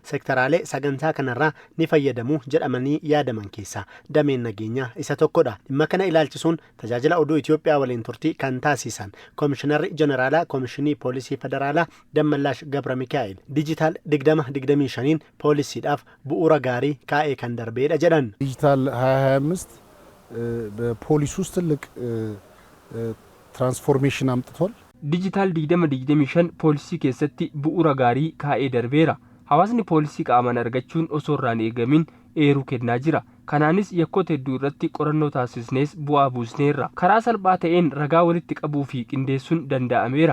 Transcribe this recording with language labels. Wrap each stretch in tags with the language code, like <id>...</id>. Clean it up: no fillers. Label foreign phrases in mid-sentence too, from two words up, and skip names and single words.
<om>Sektoraalee sagantaa kanarraa ni fayyadamu jedhamanii yaadaman keessaa dameen nageenyaa isa tokkodha. Dhimma kana ilaalchisuun tajaajila oduu Itoophiyaa waliin turtii kan taasisan Komishinarri Jeneraalaa Komishinii Poolisii Federaalaa Dammallaash Gabra Mikaa'el Digital 2025 poolisiidhaaf bu'uura gaarii kaa'ee kan darbeedha jedhan.</om> <am>Digital 2025 በፖሊስ ውስጥ ትልቅ ትራንስፎርሜሽን አምጥቷል።</am> <om>Digital 2025 poolisii keessatti bu'uura gaarii kaa'ee darbeera. Hawaasni poolisii qaamaan argachuun osoo irraan eegamin eeruu kennaa jira. Kanaanis yakkoota hedduu irratti qorannoo taasisnees bu'aa buusneerra. Karaa salphaa ta'een ragaa walitti qabuu fi qindeessuun danda'ameera.</om>